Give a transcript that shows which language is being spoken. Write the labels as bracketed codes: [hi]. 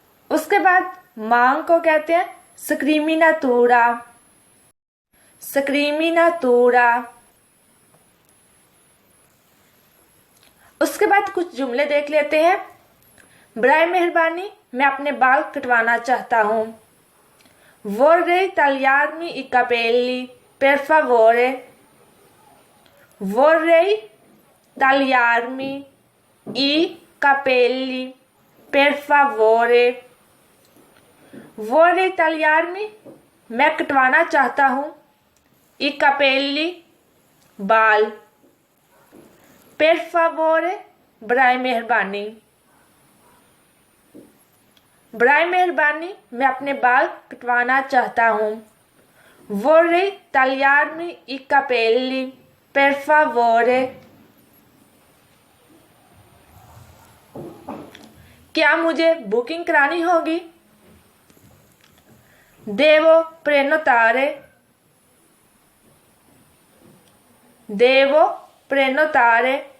[hi] उसके बाद मांग को कहते हैं स्क्रीमिनातूरा। [it] स्क्रीमिनातूरा। [hi] उसके बाद कुछ जुमले देख लेते हैं। बराए मेहरबानी मैं अपने बाल कटवाना चाहता हूँ। [it] vorrei tagliarmi i capelli per favore। vorrei tagliarmi i capelli per favore। vorrei tagliarmi [hi] मैं कटवाना चाहता हूँ। [it] i capelli बाल। per favore [hi] बराए मेहरबानी। बराए मेहरबानी मैं अपने बाल कटवाना चाहता हूँ। [it] vorrei tagliarmi i capelli per favore। [hi] क्या मुझे बुकिंग करानी होगी? [it] devo prenotare। devo prenotare।